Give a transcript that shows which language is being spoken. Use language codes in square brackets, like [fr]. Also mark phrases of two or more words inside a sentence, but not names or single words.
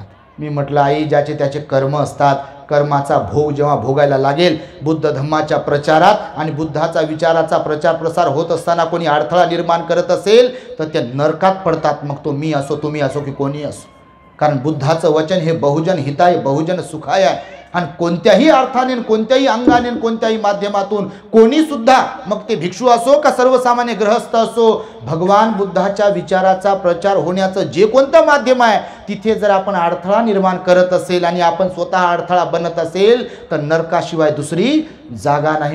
[mr] मी म्हटलं आई, ज्याचे त्याचे कर्म असतात, कर्माचा भोग जेव्हा भोगायला लागेल, बुद्ध धम्माच्या प्रचारात आणि बुद्धाचा विचाराचा प्रचार प्रसार होत असताना कोणी अडथळा निर्माण करत असेल तर ते नरकात पडतात. मग तो मी असो, तुम्ही असो की कोणी असो. कारण बुद्धाचं वचन हे [pi] बहुजन हिताय बहुजन सुखाय [mr] आहे. आणि कोणत्याही अर्थाने, कोणत्याही अंगाने, कोणत्याही माध्यमातून कोणी सुद्धा, मग ते भिक्षू असो का सर्वसामान्य गृहस्थ असो, भगवान बुद्धाच्या विचाराचा प्रचार होण्याचं जे कोणतं माध्यम आहे तिथे जर आपण अडथळा निर्माण करत असेल आणि आपण स्वतः अडथळा बनत असेल तर नरकाशिवाय दुसरी जागा नाही.